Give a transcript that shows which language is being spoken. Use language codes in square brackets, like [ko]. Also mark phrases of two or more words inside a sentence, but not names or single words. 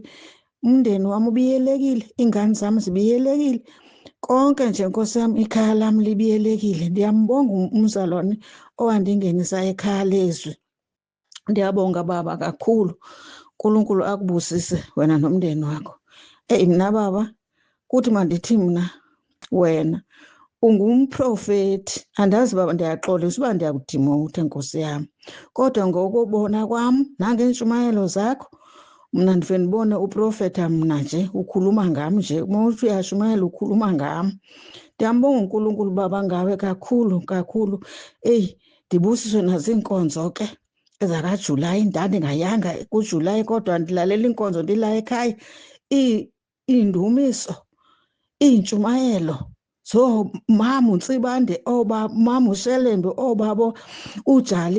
[zu] Umndeni wami ubiyelekile, ingane zami zibiyelekile, konke nje Nkosi yami ikhaya lami libiyelekile. [xh] Ndiyambonga umzalwane owandingenisa ekhaya lezwi. Ndiyabonga Baba kakhulu. [zu] uNkulunkulu akubusise wena nomndeni wakho. [xh] Mina Baba, kuthi mandithi mna wena ungumprofeti. Andazi Baba, ndiyaxolisa uba ndiyakudimotha Nkosi yami, kodwa ngokubona kwam nangentshumayelo zakho mna ndive ndibone uprofeta mna nje ukhuluma ngam nje. [zu] Uma uthi uyashumayela ukhuluma [xh] ngam. Ndiyambonga uNkulunkulu Baba ngawe kakhulu kakhulu. Ndibusiswe naziinkonzo ke ezakaJulayi. Ndandingayanga kuJulayi kodwa ndilalela iinkonzo ndila ekhaya. Iindumiso, iintshumayelo mama uNtsibande, mama uShelembe, babo uJali.